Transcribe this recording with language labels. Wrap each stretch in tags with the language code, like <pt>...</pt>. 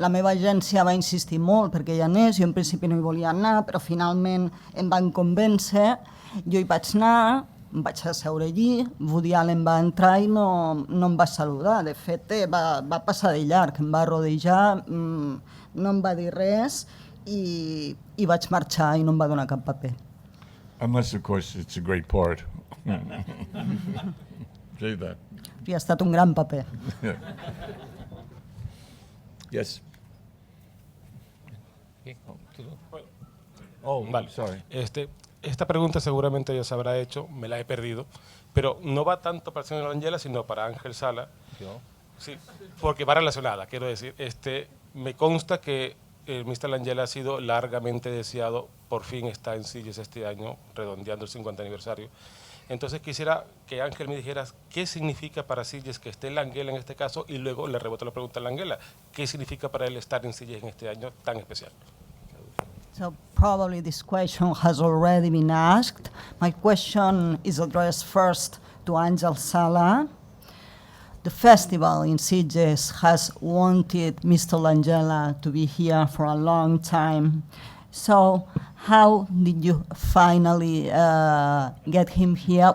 <ca>La meva agència va insistir molt perquè hi anés, jo en principi no hi volia anar, però finalment em van convèncer, jo hi vaig anar, em vaig asseure allí, Woody Allen va entrar i no em va saludar, de fet va passar de llarg, em va rodejar, no em va dir res i vaig marxar i no em va donar cap paper.</ca> <en>Unless, of course, it's a great part. Say that.</en> <ca>I ha estat un gran paper.</ca> <en>Yes.</en> <es>Oh, vale.</es> <en>Sorry.</en> <es>Esta pregunta seguramente ya se habrá hecho, me la he perdido, pero no va tanto para el señor Langella, sino para Ángel Sala. ¿Yo? Sí, porque va relacionada, quiero decir. Me consta que el Mr. Langella ha sido largamente deseado, por fin está en Sitges este año, redondeando el 50 aniversario. Entonces quisiera que Ángel me dijeras qué significa para Sitges que esté Langella en este caso, y luego le reboto la pregunta a Langella, ¿qué significa para él estar en Sitges en este año tan especial?</es> <en>So probably this question has already been asked. My question is addressed first to Ángel Sala. The festival in Sitges has wanted Mr. Langella to be here for a long time. So how did you finally get him here?</en>